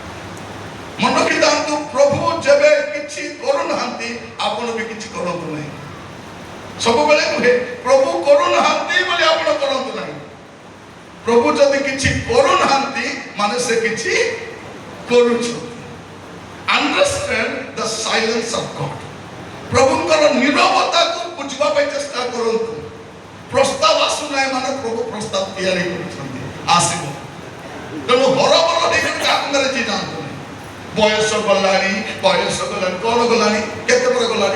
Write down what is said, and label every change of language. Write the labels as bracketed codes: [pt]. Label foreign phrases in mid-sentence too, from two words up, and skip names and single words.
[or] ମନେ ରଖିଥାନ୍ତୁ, ପ୍ରଭୁ ଯେବେ କିଛି କରୁନାହାନ୍ତି ଆପଣ ବି କିଛି କରନ୍ତୁ ନାହିଁ। ସବୁବେଳେ କୁହେ ପ୍ରଭୁ କରୁନାହାନ୍ତି ବୋଲି ଆପଣ କରନ୍ତୁ ନାହିଁ। ପ୍ରଭୁ ଯଦି କିଛି କରୁନାହାନ୍ତି ମାନେ ସେ କିଛି କରୁଛନ୍ତି। [en] Understand the silence of God. [or] ପ୍ରଭୁଙ୍କର ନିରବତାକୁ ବୁଝିବା ପାଇଁ ଚେଷ୍ଟା କରନ୍ତୁ। ପ୍ରସ୍ତାବ ଆସୁନାହିଁ ମାନେ ପ୍ରଭୁ ପ୍ରସ୍ତାବ ତିଆରି କରୁଛନ୍ତି, ଆସିବ। ତେଣୁ ହରବର ହେଇକି କାହାକୁ ଯିଏ ଯାଆନ୍ତୁ ନାହିଁ। ବୟସ ଗଲାଣି କଣ ଗଲାଣି, କେତେ ପରେ ଗଲାଣି।